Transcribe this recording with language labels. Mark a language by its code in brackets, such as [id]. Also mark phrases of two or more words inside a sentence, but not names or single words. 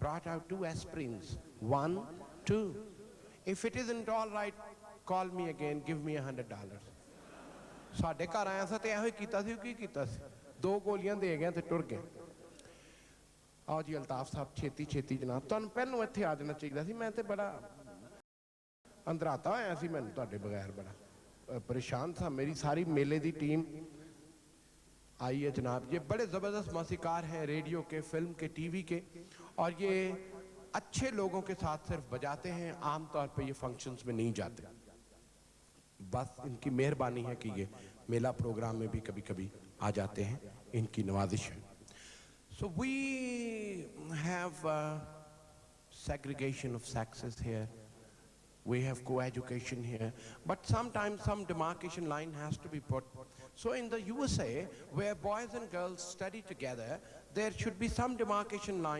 [en] brought out 2 aspirins. 1, 2. If it isn't all right, call me again, give me $100. [pa] ਸਾਡੇ ਘਰ ਆਇਆ ਸੀ ਤੇ ਇਹੋ ਹੀ ਕੀਤਾ ਸੀ। ਕੀ ਕੀਤਾ ਸੀ? 2 ਗੋਲੀਆਂ ਦੇ ਗਿਆ ਤੇ ਟੁਰ ਗਏ। ਆਓ ਜੀ ਅਲਤਾਫ ਸਾਹਬ, ਛੇਤੀ ਛੇਤੀ ਜਨਾਬ, ਤੁਹਾਨੂੰ ਪਹਿਲੋਂ ਇੱਥੇ ਆ ਜਾਣਾ ਚਾਹੀਏ ਸੀ। ਮੈਂ ਤੋ ਬੜਾ ਅੰਦਰਾਤਾ ਹੋਇਆ ਸੀ, ਮੈਨੂੰ ਤੁਹਾਡੇ ਬਗੈਰ ਬੜਾ ਪਰੇਸ਼ਾਨ ਥਾ। [ur] میری ساری میلے کی ٹیم آئی ہے جناب. یہ بڑے زبردست موسیقار ہیں، ریڈیو کے، فلم کے، ٹی وی کے، اور یہ اچھے لوگوں کے ساتھ صرف بجاتے ہیں. عام طور پہ یہ فنکشنز میں نہیں جاتے، بس انکی مہربانی ہے کہ یہ میلہ پروگرام میں بھی کبھی کبھی آ جاتے ہیں، انکی نوازش ہے. [en] So we have segregation of sexes here. We have co-education here, but sometimes some demarcation line has to be put. So in the USA, where boys and girls study together, there should be some demarcation line.